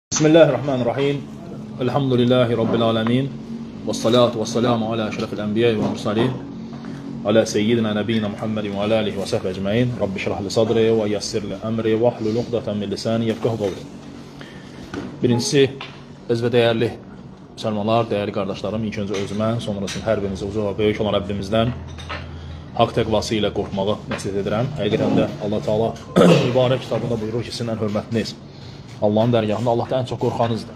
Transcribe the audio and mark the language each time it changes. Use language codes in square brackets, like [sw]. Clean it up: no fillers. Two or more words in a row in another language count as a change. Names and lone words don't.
[ar] بسم الله الرحمن الرحيم. الحمد لله رب العالمين. والصلاة والسلام على أشرف الأنبياء والمرسلين. على سيدنا نبينا محمد وعلى آله وصحبه أجمعين. رب اشرح لي صدري ويسر لي أمري واحلل عقدة من لساني يفقهوا قولي. [az] Birincisi, əziz və dəyərli müsəlmanlar, dəyərli qardaşlarım, ilk öncə özümə, sonrasında hər birinizə uzun və böyük olan Rəbbimizdən haqq təqvası ilə qorxmağı nəsihət edirəm. Həqiqətən də Allah Teala mübarək kitabında buyurur ki, sizin ən hörmətliniz Allahın dərgahında Allahdan ən çox qorxanızdır.